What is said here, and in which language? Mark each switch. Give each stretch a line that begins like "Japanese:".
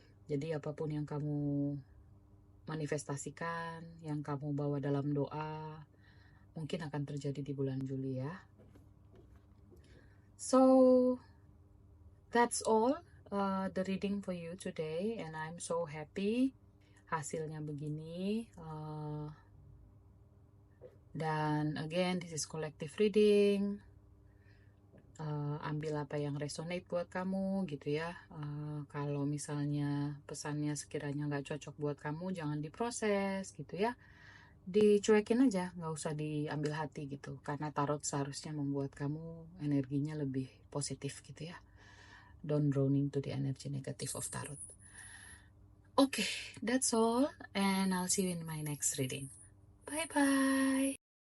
Indonesian: Jadi apapun yang kamu manifestasikan, yang kamu bawa dalam doa, mungkin akan terjadi di bulan Juli ya.
English: So that's all the reading for you today, and I'm so happy
Indonesian: hasilnya begini.
English: Dan again, this is collective reading.
Indonesian: Ambil apa yang resonate buat kamu gitu ya. Kalau misalnya pesannya sekiranya nggak cocok buat kamu, jangan diproses gitu ya. Dicuekin aja, nggak usah diambil hati gitu. Karena tarot seharusnya membuat kamu energinya lebih positif gitu ya.
English: Don't drown into the energy negative of tarot. Okay, that's all, and I'll see you in my next reading. Bye-bye.